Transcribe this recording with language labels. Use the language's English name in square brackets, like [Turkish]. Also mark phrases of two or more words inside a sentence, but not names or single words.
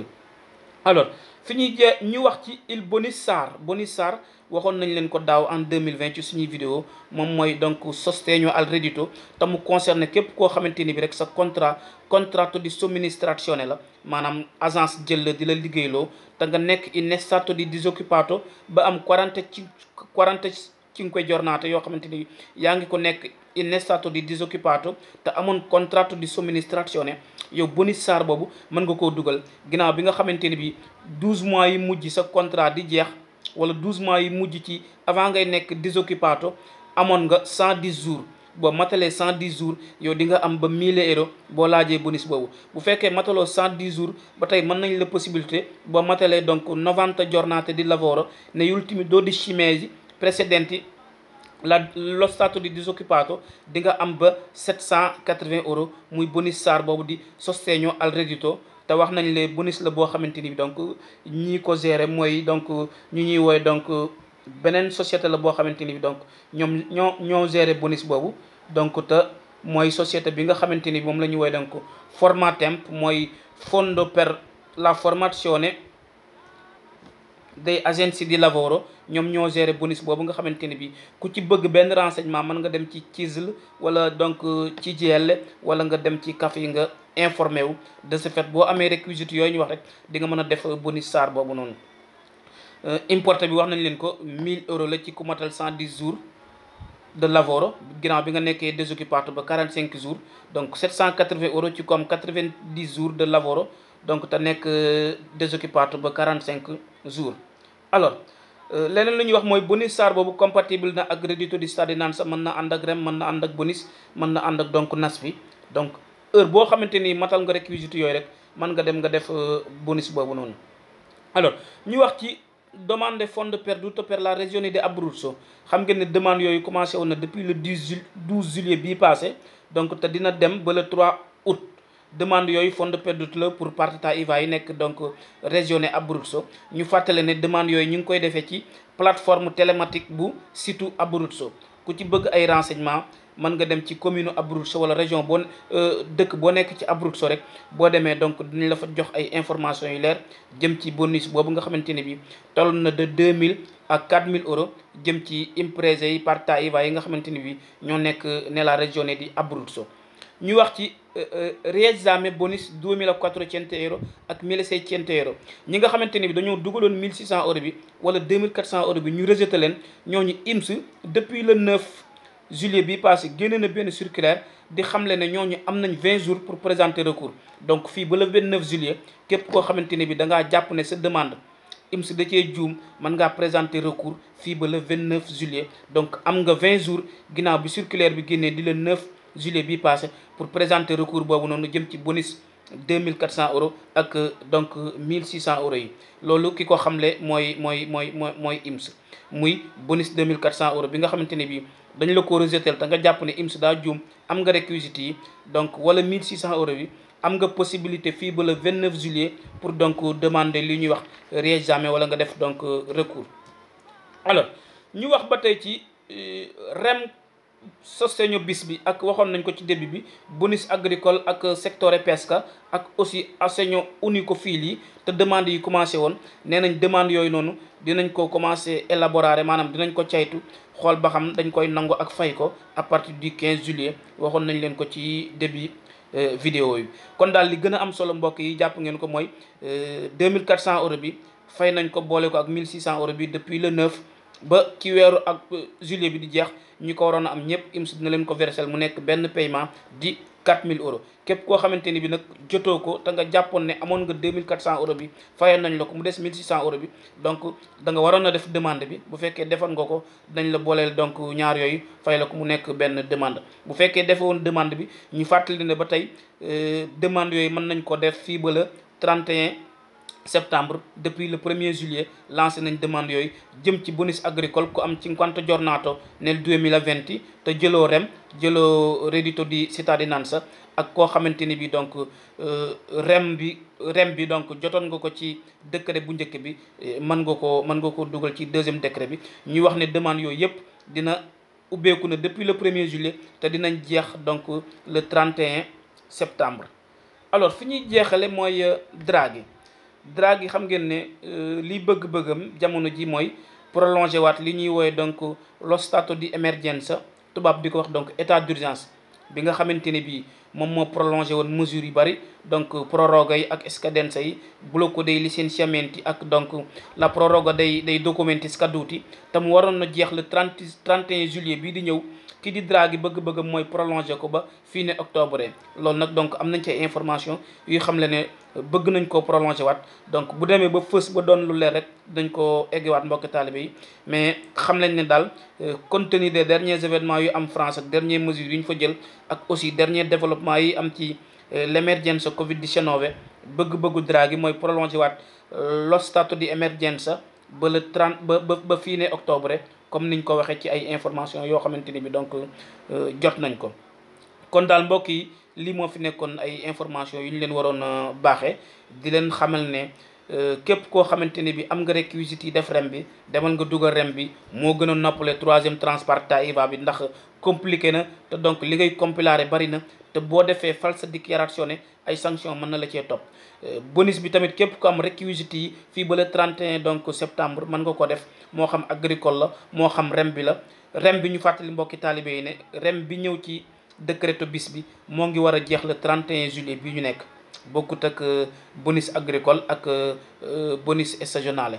[Wolof] alors fi ñuy ñu wax ci [Italian] il bonus [Wolof] SAR waxoon nañ leen ko daaw en 2020 ci suñuy vidéo moom mooy donc [Italian] sostegno al reddito [Wolof] te mu concerné képp koo xamante ni bi rek sa [Italian] contratto di somministrazione [Wolof] la maanaam agence jël la di la liggéeyloo te nga nekk [Italian] in stato di disoccupato [Wolof] ba am 45 giornate yoo xamante ni yaa ngi ko nekk [Italian] in stato di disoccupato [Wolof] te amoon [Italian] contratto di somministrazione [Wolof] yow bonus SAR boobu mën nga koo dugal ginnaaw bi nga xamante ni bi 12 mois yi mujj sa contrat di jeex wala 12 mois yi mujj ci avant ngay nekk disoccupato amoon nga 110 jours. boo matalee 110 jours yow di nga am ba 1000 euros boo laajee bonus boobu. bu fekkee mataloo 110 jours ba tey mën nañ la possibilité boo matalee donc [Italian] 90 giornate di lavoro negli ultimi 12 mesi precedenti lo stato di disoccupato [Wolof] di nga am ba 780 euros muy bonus SAR boobu di [Italian] sostegno al reddito. [Wolof] te wax nañ le bonus la boo xamante ni donc ñii ko gérer mooy donc ñu ñuy wooy donc beneen société la boo xamante ni donc ñoo gérer bonus boobu. donc te mooy société bi nga xamante ni moom la ñu wooy donc Formatemp mooy [Italian] fondo per la formazione dei agenti di lavoro. [Wolof] ñoom ñoo gérer bonus boobu nga xamante ni bi ku ci bëgg benn renseignement mën nga dem ci CISL wala donc ci GL wala nga dem ci CAF yi nga informé wu. [French] de ce fait [Wolof] boo amee réquisite yooyu ñu wax rek di nga mën a def bonus SAR boobu noonu. importé bi wax nañ leen ko 1000 euros la ci ku matal 110 jours de lavoro ginnaaw bi nga nekkee disoccupato ba 45 jours donc 780 euros ci ko am 90 jours de lavoro donc te nekk disoccupato ba 45 jours. alors leneen lu ñuy wax mooy bonus SAR boobu compatible na ak [Italian] reddito di cittadinanza [Wolof] mën na ànd ak rem mën na ànd ak bonus mën na ànd ak donc nas bi. donc heure boo xamante ni matal nga réquisite yooyu rek mën nga dem nga def bonus boobu noonu. alors ñu wax ci demande [Italian] fondo perduto per la regione di Abruzzo. [Wolof] xam ngeen ne demande yooyu commencé woon na [French] depuis le 12 juillet [Wolof] bii passé donc te dina dem ba [French] le 3 août. [Wolof] demande yooyu [Italian] fondo perduto [Wolof] la pour [Italian] partita IVA [Wolof] yi nekk donc regione Abruzzo. ñu fàttale ne demande yooyu ñu ngi koy defee ci [French] plateforme télématique [Wolof] bu site Abruzzo. ku ci bëgg ay renseignement mën nga dem ci commune Abruzzo wala région boo dëkk boo nekk ci Abruzzo rek boo demee donc dinañ la fa jox ay informations yu leer jëm ci bonus boobu nga xamante ne bi toll na [French] de 2000 à 4000 euros [Wolof] jëm ci imprese yi [Italian] partita IVA [Wolof] yi nga xamante ni bi ñoo nekk [Italian] nella regione di Abruzzo. [Wolof] ñu wax ci riesame bonus 2400 € ak 1600 €. ñi nga xamante ni bi dañoo dugaloon 1600 € bi wala 2400 € bi ñu rejeté leen, ñooñu IMS [French] depuis le 9 juillet [Wolof] bi passé génne na benn circulaire di xamle ne ñooñu am nañ [French] 20 jours pour présenter recours. [Wolof] donc fii ba [French] le 29 juillet [Wolof] képp koo xamante ne bi da ngaa jàpp ne sa demande IMS da cee juum mën ngaa [French] présenter recours [Wolof] fii ba [French] le 29 juillet. [Wolof] donc am nga 20 jours ginnaaw bi circulaire bi génnee di [French] le 9 juillet [Wolof] bi passé [French] pour présenter recours [Wolof] boobu noonu jëm ci bonus 2400 € ak donc 1600 € yi. loolu ki ko xamle mooy IMS, muy bonus 2400 € bi nga xamante ne bii dañ la ko rejeté te nga jàpp ne IMS daa juum, am nga réquisites yi donc wala 1600 € bi am nga possibilité fii ba [French] le 29 juillet pour donc demander [Wolof] li ñuy wax réexamen wala nga def donc recours. alors ñu wax ba tey ci rem [Italian] sostegno bis [Wolof] bi ak waxoon nañ ko ci début bi [French] bonus agricole [Wolof] ak [Italian] settore pesca [Wolof] ak aussi [Italian] assegno unico fili [Wolof] te demande yi commencé woon. nee nañ demande yooyu noonu dinañ ko [French] commencé élaborer, [Wolof] maanaam dinañ ko caytu xool ba xam dañ koy nangu ak fay ko [French] à partir du 15 juillet [Wolof] waxoon nañ leen ko ci début vidéo yi. kon daal li gën a am solo mbokk yi jàpp ngeen ko mooy 2400 € bi fay nañ ko boole ko ak 1600 € bi [French] depuis le 9 [Wolof] ba ci weeru ak juillet bi di jeex. ñi ko waroon a am ñëpp IMS dina leen ko versel mu nekk benn paiement di 4000 €. képp koo xamante ni bi nag jotoo ko te nga jàppoon ne amoon nga 2400 € bi fayoon nañ la ko mu des 1600 € bi donc da nga waroon a def demande bi. bu fekkee defoon nga ko dañ la booleel donc ñaar yooyu fay la ko mu nekk benn demande. bu fekkee defoon demande bi ñu fàttali ne ba tey demande yooyu mën nañ ko def fii ba [French] le 31 septembre. depuis le 1er juillet [Wolof] lancé nañ demande yooyu jëm ci [French] bonus agricole [Wolof] ku am [Italian] 50 giornato nel 2020 [Wolof] te jëloo jëloo [Italian] reddito di cittadinanza [Wolof] ak koo xamante ni bi donc rem bi donc jotoon nga ko ci décret bu njëkk bi mën nga ko dugal ci [French] deuxième décret [Wolof] bi. ñuy wax ne demande yooyu yëpp dina ubbeeku na [French] depuis le 1er juillet [Wolof] te dinañ jeex donc [French] le 31 septembre. [Wolof] alors fi ñuy jeexale mooy Draghi xam ngeen ne li bëgg-bëggam jamono ji mooy prolonger waat li ñuy woowe donc [Italian] lo stato di emergenza [Wolof] tubaab di ko wax donc [French] état d'urgence [Wolof] bi nga xamante ne bii moom moo prolongé woon mesures yu bari donc proroga yi ak scadenza yi, [Italian] blocco dei licenziamenti [Wolof] ak donc [Italian] la proroga dei documenti scaduti [Wolof] te mu waroon na jeex [French] le 31 juillet [Wolof] bii di ñëw. ki di Draghi bëgg-bëggam mooy prolongé ko ba fii ne octobre. loolu nag donc am nañ ci information yu xam le ne bëgg nañ koo prolongé waat donc bu demee ba fës ba doon lu leer rek dañ ko eggewaat mbokki taalibe yi. mais xam nañ ne daal [French] compte tenu des derniers événements [Wolof] yu am France ak [French] dernières mesures [Wolof] yu ñu fa jël ak [French] aussi dernier développement [Wolof] yi am ci [Italian] l'emergenza Covid-19 [Wolof] bëgg-bëggu Draghi mooy prolongé waat [Italian] lo stato di emergenza [Wolof] ba le 30 ba fii ne octobre, comme niñ ko waxee ci ay information yoo xamante ni bi donc jot nañ ko. kon daal mbokk yi lii moo fi nekkoon ay information yu ñu leen waroon a baaxee di leen xamal ne képp koo xamante ni bi am nga réquisites yi def rem bi demal nga dugal rem bi moo gën a noppale troisième transparta IVA bi ndax compliqué na te donc li ngay compilare bari na te boo defee [Italian] falsa dichiarazione [Wolof] ay sanction mën na la cee topp. bonus bi tamit képp ko am réquisites yi fii ba le 31 donc septembre mën nga ko def moo xam agricole la moo xam rem bi la. rem bi ñu fàttali mbokki taalibe yi ne rem bi ñëw ci [Italian] décréto bis [Wolof] bi moo ngi war a jeex le 31 juillet bi ñu nekk, bokkut ak [French] bonus agricole [Wolof] ak [Italian] bonus stagionale.